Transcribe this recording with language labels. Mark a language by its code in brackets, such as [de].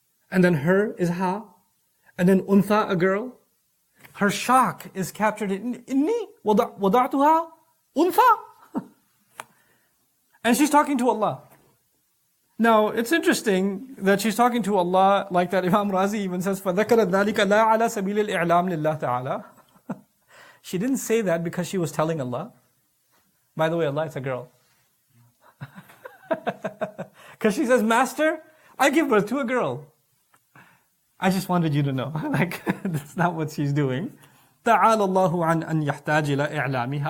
[en] And then her is ha. And then untha, a girl. Her shock is captured in [ar] inni wada'tuha untha. [en] And she's talking to Allah. Now, it's interesting that she's talking to Allah like that. Imam Razi even says, [ar] فَذَكَرَتْ ذَلِكَ لَا عَلَى سَبِيلِ الْإِعْلَامِ لِلَّهِ تَعَالَى. [en] She didn't say that because she was telling Allah. By the way, Allah, it's a girl. Because she says, Master, I give birth to a girl. I just wanted you to know. Like, that's not what she's doing. [ar] تَعَالَ اللَّهُ عَنْ أَنْ يَحْتَاجِ إِلَىٰ إِعْلَامِهَا.